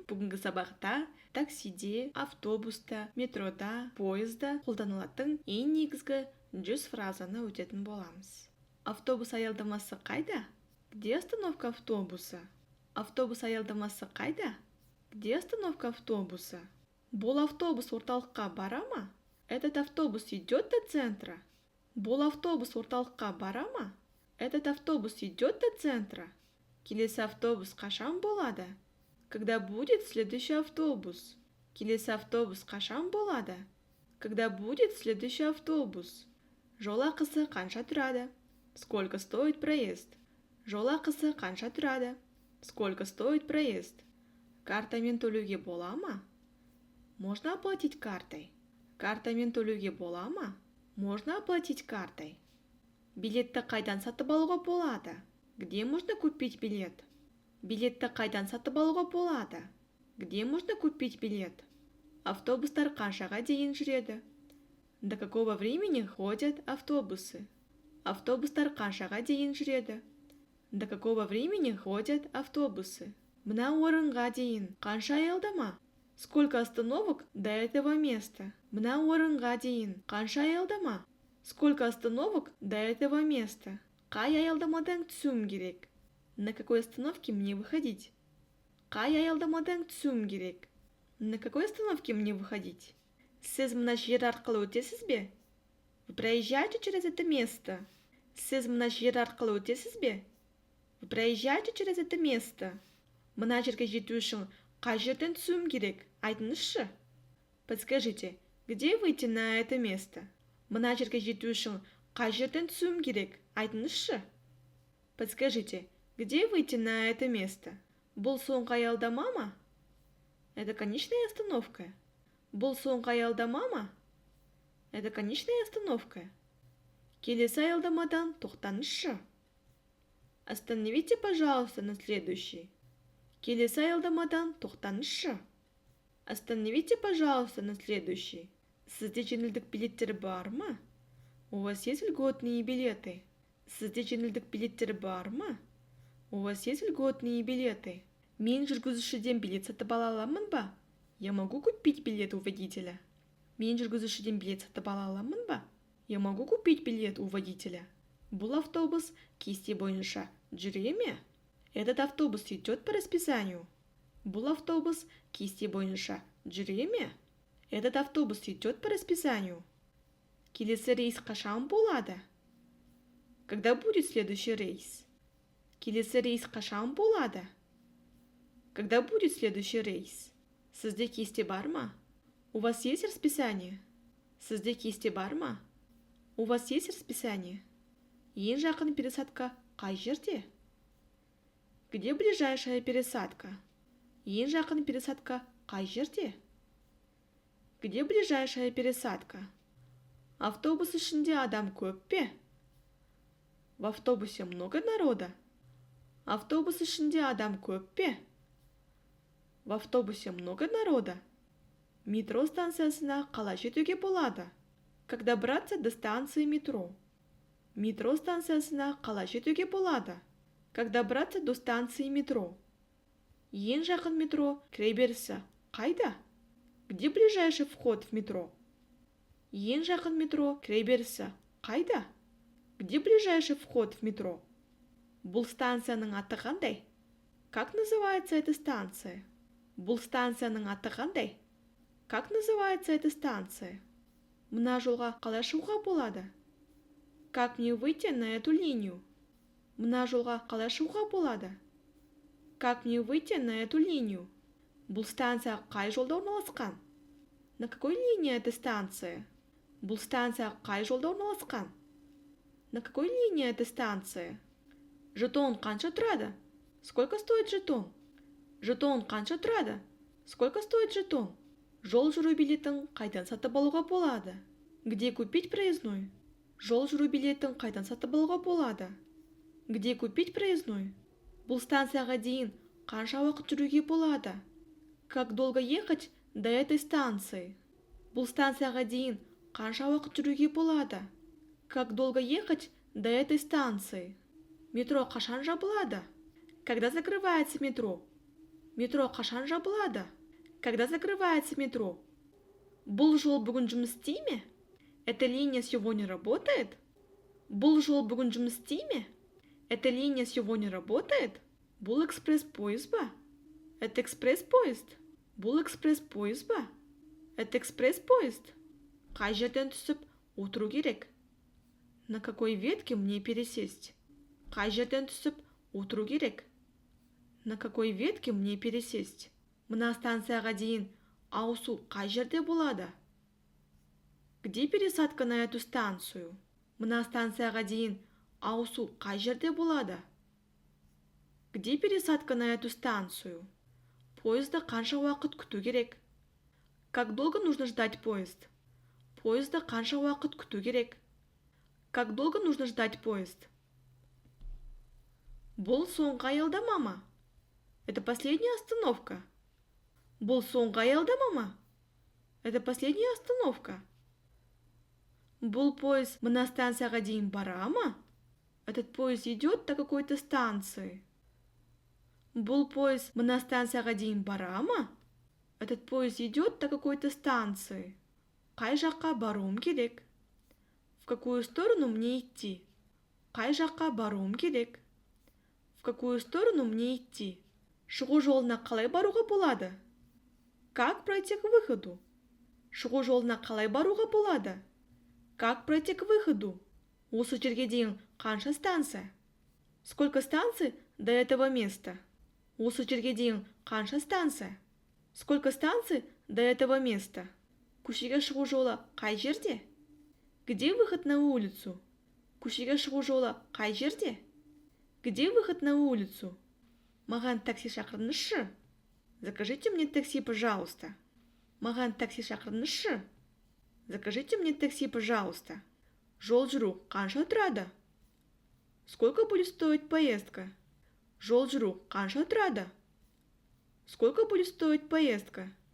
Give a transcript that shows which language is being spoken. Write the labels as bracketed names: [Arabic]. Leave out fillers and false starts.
[Kazakh] Бүгінгі сабақта таксиде, автобуста, метрода, поезда қолданылатын ең негізгі 100 фразаны өтетін боламыз. Автобус аялдамасы қайда? [Russian] Где остановка автобуса? [Kazakh] Автобус аялдамасы қайда? [Russian] Где остановка автобуса? [Kazakh] Бұл автобус орталыққа бара ма? [Russian] Этот автобус идет до центра? [Kazakh] Бұл автобус орталыққа бара ма? [Russian] Этот автобус идет до центра? [Kazakh] Келесі автобус қашан болады? [Russian] Когда будет следующий автобус? [Kazakh] Келесі автобус қашан болады? [Russian] Когда будет следующий автобус? [Kazakh] Жол ақысы қанша тұрады? [Russian] Сколько стоит проезд? [Kazakh] Жол ақысы қанша тұрады? [Russian] Сколько стоит проезд? [Kazakh] Картамен төлеуге бола ма? [Russian] Можно оплатить картой. [Kazakh] Картамен төлеуге бола ма? [Russian] Можно оплатить картой. [Kazakh] Билетті қайдан сатып алуға болады? [Russian] Где можно купить билет? [Kazakh] Билетті қайдан сатып алуға болады? [Russian] Где можно купить билет? [Kazakh] Автобустар қаншаға дейін жүреді? [Russian] До какого времени ходят автобусы? [Kazakh] Автобустар қаншаға дейін жүреді? [Russian] До какого времени ходят автобусы? [Kazakh] Мына орынға дейін қанша аялдама? [Russian] Сколько остановок до этого места? [Kazakh] Мына орынға дейін қанша аялдама? [Russian] Сколько остановок до этого места? [Kazakh] Қай аялдамадан түсуім керек? [Russian] На какой остановке мне выходить? [Kazakh] Қай аялдамадан түсуім керек? [Russian] На какой остановке мне выходить? [Kazakh] Сіз мына жер арқылы өтесіз бе? [Russian] Вы проезжаете через это место? [Kazakh] Сіз мына жер арқылы өтесіз бе? [Russian] Вы проезжаете через это место? [Kazakh] Мына жерге жету үшін қай жерден түсуім керек? Айтыңызшы. [Russian] Подскажите, где выйти на это место? [Kazakh] Мына жерге жету үшін қай жерден түсуім керек? Айтыңызшы. [Russian] Подскажите, где выйти на это место? [Kazakh] Бұл соңғы аялдама ма? [Russian] Это конечная остановка. [Kazakh] Бұл соңғы аялдама ма? [Russian] Это конечная остановка. [Kazakh] Келесі аялдамадан тоқтаңызшы. [Russian] Остановите, пожалуйста, на следующий. [Kazakh] Келесі аялдамадан тоқтаңызшы. [Russian] Остановите, пожалуйста, на следующий. [Kazakh] Сізде жеңілдік билеттері бар ма? [Russian] У вас есть льготные билеты? [Kazakh] Сізде жеңілдік билеттері бар ма? [Russian] У вас есть льготные билеты? [Kazakh] Мен жүргізушіден билет сатып ала аламын ба? [Russian] Я могу купить билет у водителя? [Kazakh] Мен жүргізушіден билет сатып ала аламын ба? [Russian] Я могу купить билет у водителя? [Kazakh] Бұл автобус кесте бойынша жүре ме? [Russian] Этот автобус идет по расписанию. [Kazakh] Бұл автобус кесте бойынша жүре ме? [Russian] Этот автобус идет по расписанию. [Kazakh] Келесі рейс қашан болады? [Russian] Когда будет следующий рейс? [Kazakh] Келесі рейс қашан болады? [Russian] Когда будет следующий рейс? [Kazakh] Сізде кесте бар ма? [Russian] У вас есть расписание? [Kazakh] Сізде кесте бар ма? [Russian] У вас есть расписание? [Kazakh] Ең жақын пересадка қай жерде? [Russian] Где ближайшая пересадка? [Kazakh] Ең жақын пересадка қай жерде? [Russian] Где ближайшая пересадка? [Kazakh] Автобус ішінде адам көп пе? [Russian] В автобусе много народа? [Kazakh] Автобус ішінде адам көп пе? [Russian] В автобусе много народа? [Kazakh] Метро станциясына қалай жетуге болады? [Russian] Как добраться до станции метро? [Kazakh] Метро станциясына қалай жетуге болады? [Russian] Как добраться до станции метро? [Kazakh] Ең жақын метро кіреберісі қайда? [Russian] Где ближайший вход в метро? [Kazakh] Ең жақын метро кіреберісі қайда? [Russian] Где ближайший вход в метро? [Kazakh] Бұл станцияның аты қандай? [Russian] Как называется эта станция? [Kazakh] Бұл станцияның аты қандай? [Russian] Как называется эта станция? [Kazakh] Мына жолға қалай шығуға болады? [Russian] Как мне выйти на эту линию? [Kazakh] Мына жолға қалай шығуға болады? [Russian] Как мне выйти на эту линию? [Kazakh] Бұл станция қай жолда орналасқан? [Russian] На какой линии эта станция? [Kazakh] Бұл станция қай жолда орналасқан? [Russian] На какой линии эта станция? [Kazakh] Жетон қанша тұрады? [Russian] Сколько стоит жетон? [Kazakh] Жетон қанша тұрады? [Russian] Сколько стоит жетон? [Kazakh] Жол жүру билетін қайдан сатып алуға болады? [Russian] Где купить проездной? [Kazakh] Жол жүру билетін қайдан сатып алуға болады? [Russian] Где купить проездной? [Kazakh] Бұл станцияға дейін қанша уақыт жүруге болады? [Russian] Как долго ехать до этой станции? [Kazakh] Бұл станцияға дейін қанша уақыт жүруге болады? [Russian] Как долго ехать до этой станции? [Kazakh] Метро қашан жабылады? [Russian] Когда закрывается метро? [Kazakh] Метро қашан жабылады? [Russian] Когда закрывается метро? [Kazakh] Бұл жол бүгін жұмыс істей ме? [Russian] Эта линия сегодня работает? [Kazakh] Бұл жол бүгін жұмыс істей ме? [Russian] Эта линия сегодня работает? [Kazakh] Бұл экспресс-поезд ба? [Russian] Это экспресс-поезд? [Kazakh] Бұл экспресс-поезд ба? [Russian] Это экспресс-поезд? [Kazakh] Қай жерден түсіп отыру керек? [Russian] На какой ветке мне пересесть? [Kazakh] Қай жерден түсіп отыру керек? [Russian] На какой ветке мне пересесть? [Kazakh] Мына станцияға дейін ауысу қай жерде болады? [Russian] Где пересадка на эту станцию? [Kazakh] Мына станцияға дейін ауысу қай жерде болады? [Russian] Где пересадка на эту станцию? [Kazakh] Поезда қанша уақыт күту керек? [Russian] Как долго нужно ждать поезд? [Kazakh] Поезда қанша уақыт күту керек? [Russian] Как долго нужно ждать поезд? [Kazakh] Бұл соңғы аялдама ма? [Russian] Это последняя остановка. [Kazakh] Бұл соңғы аялдама ма? [Russian] Это последняя остановка. [Kazakh] Бұл поезд мына станцияға дейін бара ма? [Russian] Этот поезд идет до какой-то станции. [Kazakh] Бұл поезд мына станцияға дейін бара ма? [Russian] Этот поезд идет до какой-то станции. [Kazakh] Қай жаққа баруым керек? [Russian] В какую сторону мне идти? [Kazakh] Қай жаққа баруым керек? [Russian] В какую сторону мне идти? [Kazakh] Шығу жолына қалай баруға болады? [Russian] Как пройти к выходу? [Kazakh] Шығу жолына қалай баруға болады? [Russian] Как пройти к выходу? [Kazakh] Осы жерге дейін қанша станция? [Russian] Сколько станций до этого места? [Kazakh] Осы жерге дейін қанша станция? [Russian] Сколько станций до этого места? [Kazakh] Көшеге шығу жолы қай жерде? [Russian] Где выход на улицу? [Kazakh] Көшеге шығу жолы қай жерде? [Russian] Где выход на улицу? [Kazakh] Маған такси шақырыңызшы. [Russian] Закажите мне такси, пожалуйста. [Kazakh] Маған такси шақырыңызшы. [Russian] Закажите мне такси, пожалуйста. [Kazakh] Жол жүру қанша тұрады? [Russian] Сколько будет стоить поездка? [Kazakh] Жол жүру қанша тұрады? [Russian] Сколько будет стоить поездка?